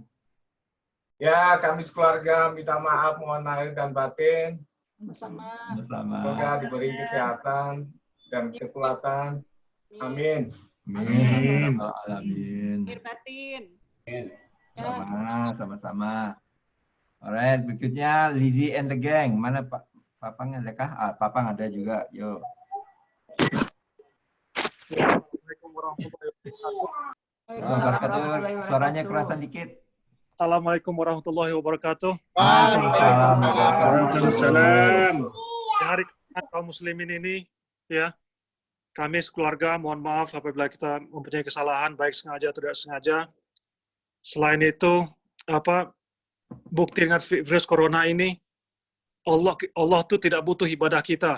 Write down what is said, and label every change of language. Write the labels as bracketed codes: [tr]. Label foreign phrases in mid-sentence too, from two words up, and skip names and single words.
[id] Ya, kami sekeluarga minta maaf, mohon lahir dan batin. Sama. Semoga diberi kesehatan dan kekuatan. Amin. Amin. Lahir batin. Sama-sama. Alright, berikutnya Lizzie and the Gang. Mana Pak Papang ada kah? Papang ada juga. Yo. [ar] السلام عليكم ورحمة الله وبركاته. [id] Suaranya kerasan dikit. [ar] السلام عليكم ورحمة الله وبركاته. وعليكم السلام. [id] Di hari kaum muslimin ini, ya, kami sekeluarga mohon maaf apabila kita mempunyai kesalahan, baik sengaja atau tidak sengaja. Selain itu, bukti dengan virus corona ini, Allah tuh tidak butuh ibadah kita.